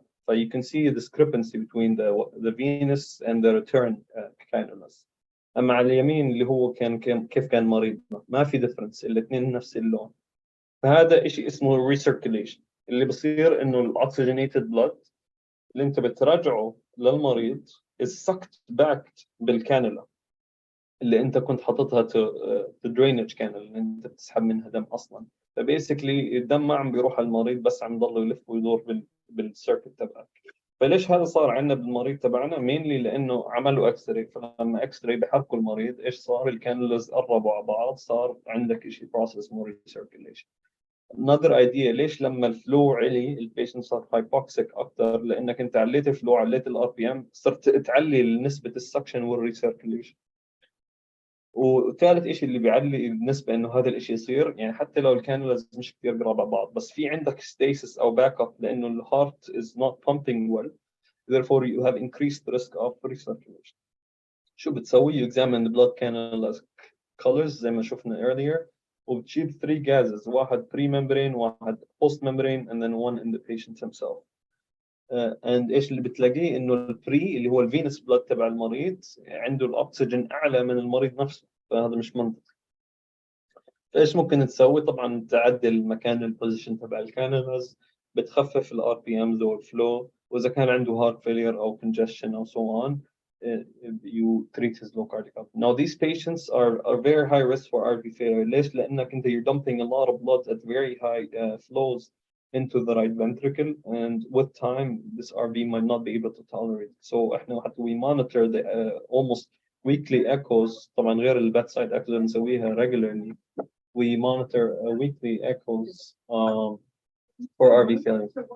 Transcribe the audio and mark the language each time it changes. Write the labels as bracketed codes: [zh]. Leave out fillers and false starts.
[en] So you can see a discrepancy between the venous and the return cannulas. [ar] اما على اليمين اللي هو كيف كان مريضنا، ما في difference، الاثنين نفس اللون. فهذا شيء اسمه recirculation. اللي بصير انه الاوكسجينيتد بلاد اللي انت بترجعه للمريض [en] is sucked back [ar] بالكانولا اللي انت كنت حاططها [en] to drainage canal [ar] اللي انت بتسحب منها دم اصلا. فبيسكلي الدم ما عم بيروح على المريض، بس عم يضل يلف ويدور بالسيركت تبعك. فليش هذا صار عندنا بالمريض تبعنا؟ مينلي لانه عملوا اكس راي، فلما اكس راي بحركوا المريض ايش صار؟ الكانولز قربوا على بعض، صار عندك شيء بروسس اسمه ريسيركيليشن. another idea ليش لما الفلو علي البيشنت صار هايبوكسيك اكثر؟ لانك انت عليت الفلو، عليت الار بي ام، صرت تعلي نسبه السكشن والريسيركيليشن. وثالث شيء اللي بيعلي النسبه انه هذا الشيء يصير، يعني حتى لو الكانولز مش كثير قراب على بعض، بس في عندك ستيسس او باك اب لانه الهارت [en] is not pumping well, therefore you have increased risk of recirculation. [ar] شو بتسوي؟ [en] you examine the blood cannula colors [ar] زي ما شفنا [en] earlier، وبتجيب 3 gases، واحد pre-membrane، واحد post-membrane، and then one in the patient himself. [ar] and ايش اللي بتلاقيه؟ انه البري اللي هو الفينس بلاد تبع المريض عنده الاكسجين اعلى من المريض نفسه، فهذا مش منطقي. فايش ممكن تسوي؟ طبعا تعدل مكان البوزيشن تبع الكانولز، بتخفف الار بي امز والفلو، واذا كان عنده heart failure او congestion او so on [en] you treat his low cardiac output. Now these patients are very high risk for RV failure. [ar] ليش؟ لانك انت [en] you're dumping a lot of blood at very high flows into the right ventricle, and with time this RV might not be able to tolerate. So احنا حتى we monitor the almost weekly echoes. [ar] طبعا غير bedside echoes اللي نسويها regularly. [en] We monitor weekly echoes for RV failure.